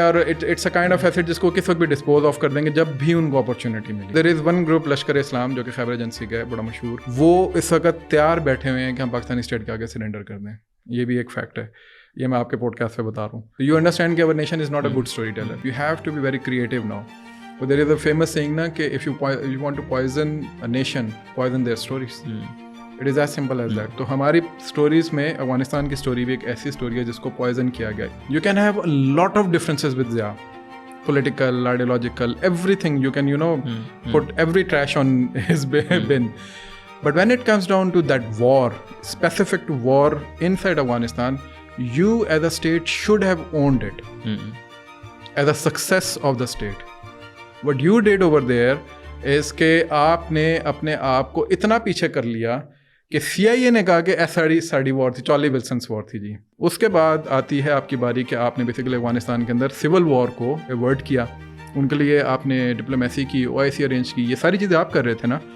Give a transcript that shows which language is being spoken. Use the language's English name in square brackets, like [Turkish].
[Hindi] और [English] it's a kind of asset [Hindi] जिसको किस वक्त भी डिस्पोज ऑफ कर देंगे जब भी उनको अपॉर्चुनिटी मिले. [English] there is one group [Hindi] लश्कर इस्लाम जो कि खैबर एजेंसी का है, बड़ा मशहूर. वो इस वक्त तैयार बैठे हुए हैं कि हम पाकिस्तानी स्टेट के आगे सरेंडर कर दें. ये भी एक फैक्ट है. ये मैं आपके पॉडकास्ट पे बता रहा हूँ. [English] You understand कि our nation is not a good story teller. You have to be very creative now. But there is a famous saying ना कि if you want to poison a nation, poison their stories. It is as simple as that. [Hindi] तो हमारी stories में अफगानिस्तान की story भी एक ऐसी story है जिसको पॉइजन किया गया है. [English] You can have a lot of differences with Zia, political, ideological, everything. You can put every trash on his bin. But when it comes down to that war, specific to war inside Afghanistan, you as a state should have owned it as a success of the state. What you did over there is [Hindi] कि आपने अपने आप को इतना पीछे कर लिया कि CIA ने कहा कि साड़ी वॉर थी, चार्ली विल्सन्स वॉर थी जी. उसके बाद आती है आपकी बारी कि आपने बेसिकली अफगानिस्तान के अंदर सिविल वॉर को अवॉइड किया. उनके लिए आपने डिप्लोमेसी की, OIC अरेंज की, ये सारी चीज़ें आप कर रहे थे ना.